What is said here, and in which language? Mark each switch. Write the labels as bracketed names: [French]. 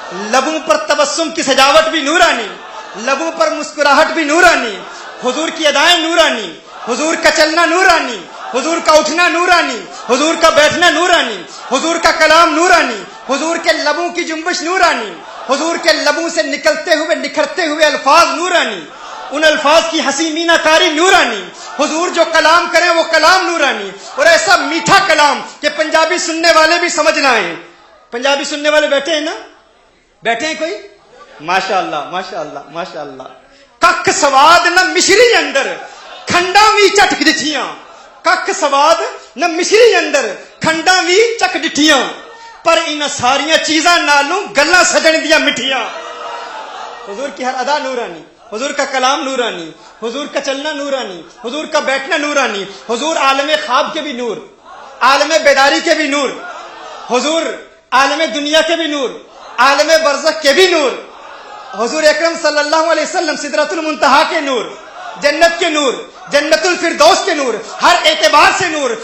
[Urdu] لبوں پر تبسم کی سجاوٹ بھی نورانی, لبوں پر مسکراہٹ بھی نورانی, حضور کی ادائیں نورانی, حضور کا چلنا نورانی, حضور کا اٹھنا نورانی, حضور کا بیٹھنا نورانی, حضور کا کلام نورانی, حضور کے لبوں کی جنبش نورانی, حضور کے لبوں سے نکلتے ہوئے نکھرتے ہوئے الفاظ نورانی, ان الفاظ کی حسی مینہ کاری نورانی. حضور جو کلام کریں وہ کلام نورانی, اور ایسا میٹھا کلام کہ پنجابی سننے والے بھی سمجھ نہ آئے. پنجابی سننے والے بیٹھے ہیں نا, بیٹھے ہیں کوئی؟ ماشاءاللہ ماشاءاللہ ماشاءاللہ. [Punjabi] کک سواد نہ مشری اندر کھنڈا وی چٹ ڈٹھیاں, کک سواد نہ مشری اندر کھنڈا وی چک ڈٹھیاں, پر ان ساریاں چیزاں نالوں گلاں سجن دیا مٹھیاں. [Urdu] حضور کی ہر ادا نورانی, حضور کا کلام نورانی, حضور کا چلنا نورانی, حضور کا بیٹھنا نورانی, حضور عالم خواب کے بھی نور, عالم بیداری کے بھی نور, حضور عالم دنیا کے بھی نور, عالم برزخ کے بھی نور, حضور اکرم صلی اللہ علیہ وسلم سدرۃ المنتہا کے نور, جنت کے نور, جنت الفردوس کے نور, ہر اعتبار سے نور.